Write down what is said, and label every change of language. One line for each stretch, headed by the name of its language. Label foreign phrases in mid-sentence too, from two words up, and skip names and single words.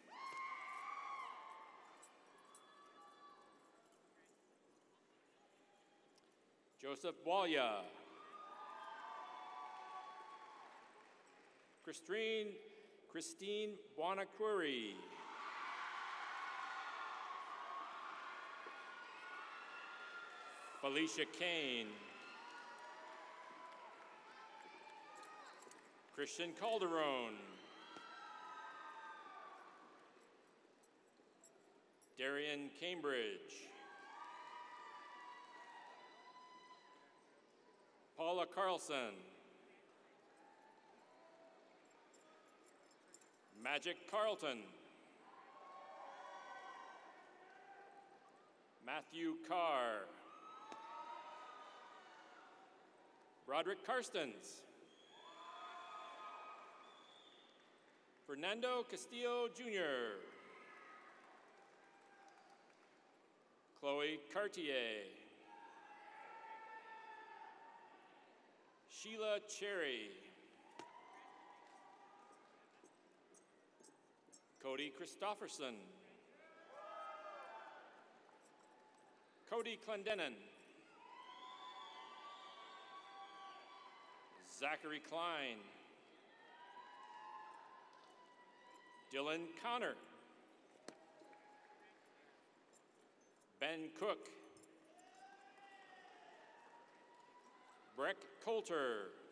English: Joseph Walya. Christine Buonacuri. Felicia Kane. Christian Calderon. Darian Cambridge. Paula Carlson. Magic Carlton. Matthew Carr. Broderick Karstens. Fernando Castillo Jr. Chloe Cartier. Sheila Cherry. Cody Christofferson. Cody Clendenin. Zachary Klein. Dylan Connor. Ben Cook. Breck Coulter.